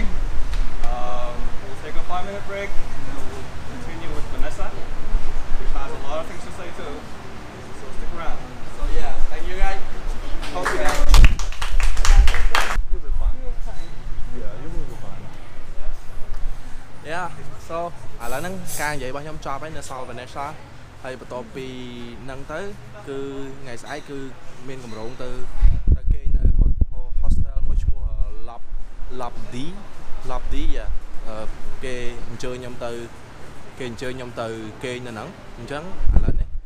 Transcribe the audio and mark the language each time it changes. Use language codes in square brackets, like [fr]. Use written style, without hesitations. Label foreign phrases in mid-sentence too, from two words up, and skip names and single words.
[en] We'll take a 5-minute break, and then we'll continue with Vanessa, which has a lot of things to say too. So stick around. So yeah, thank you guys. Hope you guys. You'll be fine. Yeah, you will be fine. Yeah, so [km] ឥឡូវហ្នឹងការនិយាយរបស់ខ្ញុំចប់ហើយនៅសល់ Vanessa ហើយបន្ទាប់ពីហ្នឹងទៅគឺថ្ងៃស្អែកគឺមានកម្រងទៅគេងនៅ hostel មួយឈ្មោះ Lobby គេអញ្ជើញខ្ញុំទៅគេងនៅហ្នឹងអញ្ចឹងឥឡូវនេះ